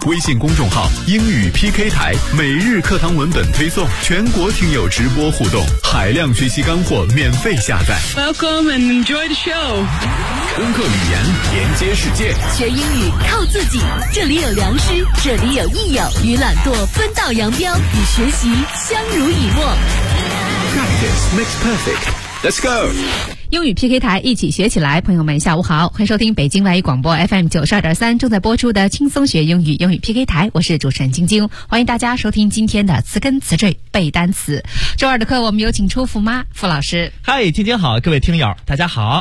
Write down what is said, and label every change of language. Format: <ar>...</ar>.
<zh>微信公众号英语 PK 台，每日课堂文本推送，全国听友直播互动，海量学习干货免费下载。</zh> <en>Welcome and enjoy the show。</en> <zh>通过语言连接世界，学英语靠自己，这里有良师，这里有益友，与懒惰分道扬镳，与学习相濡以沫。</zh> <en>Practice makes perfect. Let's go.</en> <zh>英语 PK 台，一起学起来。朋友们下午好，欢迎收听北京外语广播 FM 92.3正在播出的轻松学英语，英语 PK 台，我是主持人晶晶，欢迎大家收听今天的词根词缀背单词。周二的课我们有请出傅妈傅老师。嗨，晶晶好，各位听友大家好。</zh>